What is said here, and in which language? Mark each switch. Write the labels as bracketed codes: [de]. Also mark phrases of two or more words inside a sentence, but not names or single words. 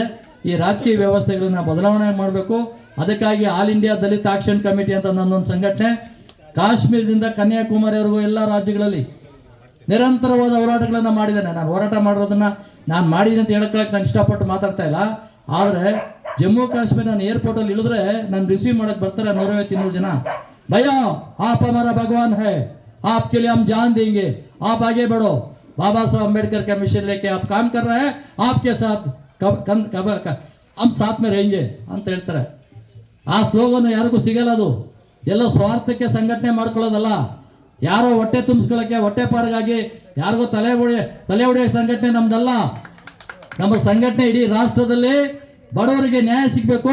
[kn] ಈ ರಾಜಕೀಯ ವ್ಯವಸ್ಥೆಗಳನ್ನ ಬದಲಾವಣೆ ಮಾಡಬೇಕು. ಅದಕ್ಕಾಗಿ ಆಲ್ ಇಂಡಿಯಾ ದಲಿತ ಆಕ್ಷನ್ ಕಮಿಟಿ ಅಂತ ನನ್ನೊಂದು ಸಂಘಟನೆ ಕಾಶ್ಮೀರದಿಂದ ಕನ್ಯಾಕುಮಾರಿವರೆಗೂ ಎಲ್ಲ ರಾಜ್ಯಗಳಲ್ಲಿ ನಿರಂತರವಾದ ಹೋರಾಟಗಳನ್ನು ಮಾಡಿದ್ದೇನೆ. ನಾನು ಹೋರಾಟ ಮಾಡಿರೋದನ್ನ ನಾನು ಮಾಡಿದ್ದೀನಿ ಅಂತ ಹೇಳ್ಕೊಳಕ್ಕೆ ನಾನು ಇಷ್ಟಪಟ್ಟು ಮಾತಾಡ್ತಾ ಇಲ್ಲ. ಆದರೆ ಜಮ್ಮು ಕಾಶ್ಮೀರ ನಾನು ಏರ್ಪೋರ್ಟಲ್ಲಿ ಇಳಿದ್ರೆ ನಾನು ರಿಸೀವ್ ಮಾಡಕ್ಕೆ ಬರ್ತಾರೆ 150-200 ಜನ. [hi] ಭಯ್ಯ आप हमारा भगवान है, आपके लिए हम जान देंगे, आप आगे बढ़ो, बाबा साहब अम्बेडकर का मिशन लेके आप काम कर रहे हैं, आपके साथ हम साथ में रहेंगे [kn] ಅಂತ ಹೇಳ್ತಾರೆ. ಆ ಸ್ಲೋಗನ್ ಯಾರಿಗೂ ಸಿಗಲ್ಲ. ಅದು ಎಲ್ಲ ಸ್ವಾರ್ಥಕ್ಕೆ ಸಂಘಟನೆ ಮಾಡ್ಕೊಳ್ಳೋದಲ್ಲ. ಯಾರೋ ಹೊಟ್ಟೆ ತುಂಬಿಸ್ಕೊಳ್ಳೋಕ್ಕೆ, ಹೊಟ್ಟೆ ಪಾಡಿಗಾಗಿ ಯಾರಿಗೋ ತಲೆ ಹೊಡೆಯೋ ಸಂಘಟನೆ ನಮ್ದಲ್ಲ. ನಮ್ಮ ಸಂಘಟನೆ ಇಡೀ ರಾಷ್ಟ್ರದಲ್ಲಿ ಬಡವರಿಗೆ ನ್ಯಾಯ ಸಿಗಬೇಕು.